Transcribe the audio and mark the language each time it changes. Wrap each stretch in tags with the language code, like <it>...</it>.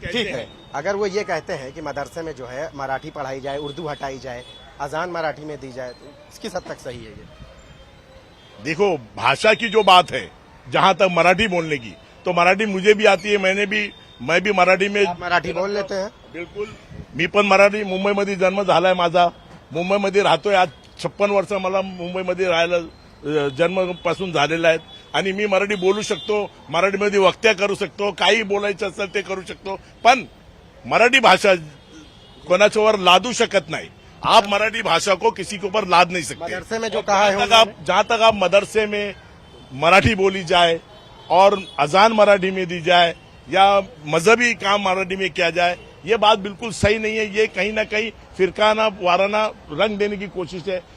<hi>ठीक है, अगर वो ये कहते हैं कि मदरसे में जो है मराठी पढ़ाई जाए, उर्दू हटाई जाए, अजान मराठी में दी जाए, तो किस हद तक सही है ये? देखो, भाषा की जो बात है, जहां तक मराठी बोलने की, तो मराठी मुझे भी आती है, मैं भी मराठी में मराठी बोल लेते हैं।</hi> <mr>बिलकुल, मी पण मराठी, मुंबईमध्ये जन्म झालाय माझा, मुंबईमध्ये राहतोय, आज 56 वर्ष मला मुंबईमध्ये राहायला जन्मापासून झालेला आहे आणि मी मराठी बोलू शकतो, मराठीमध्ये वक्तव्य करू शकतो, काही बोलायचं असेल ते करू शकतो, पण मराठी भाषा कोणाच्यावर लादू शकत नाही।</mr> <hi>आप मराठी भाषा को किसी के ऊपर लाद नहीं सकते। मदरसे में जो कहा है, जहां तक आप मदरसे में मराठी बोली जाए और अजान मराठी में दी जाए या मजहबी काम मराठी में किया जाए, ये बात बिल्कुल सही नहीं है। ये कहीं ना कहीं फिरकाना वाराना रंग देने की कोशिश है।</hi>